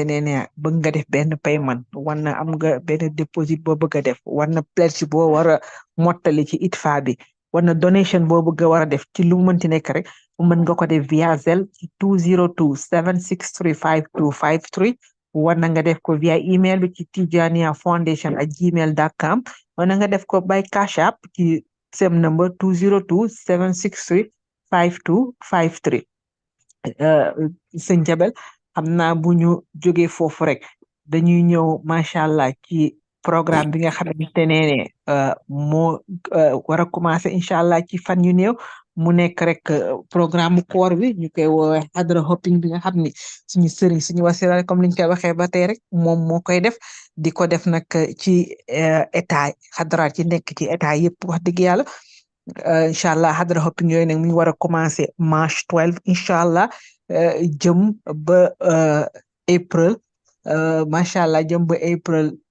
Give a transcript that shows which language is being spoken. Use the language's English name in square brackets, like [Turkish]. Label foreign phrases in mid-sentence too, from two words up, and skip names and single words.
[Wolof] ne bëgg nga def benn paiement wala am nga benn déposit boo bëgg a def wala pledge boo war a mottali ci ITFA bi wala donation boo bëgg a war a def ci lu mënti nekk rek mën nga ko def via Zelle ci 202 763 5253 wala nga def ko via email bi ci Tijaniya foundation@gmail.com wala nga def ko by Cash App ci [English] same number [Wolof] 202 763 5253 sëñ Jabel xam naa bu ñu jógee foofu rek dañuy ñëw [Arabic] ما شاء الله [Wolof] ci programme bi nga xamante ne moo war a commencé incha allah ci fan yu néew mu nekk rek programme koor bi ñu koy woowee hadra hopping bi nga xam ni suñu sëriñ suñu wasila comme liñ koy waxee ba tey rek moom moo koy def di ko def nag ci état xadaraat ci nekk ci état yëpp wax dëgg yàlla [Arabic] إن شاء الله [Wolof] hadra hopping yooyu nag mu ngi war a commencé March 12 [Arabic] إن شاء الله [Wolof] jëm ba April [Arabic] ما شاء الله [Wolof] jëm ba April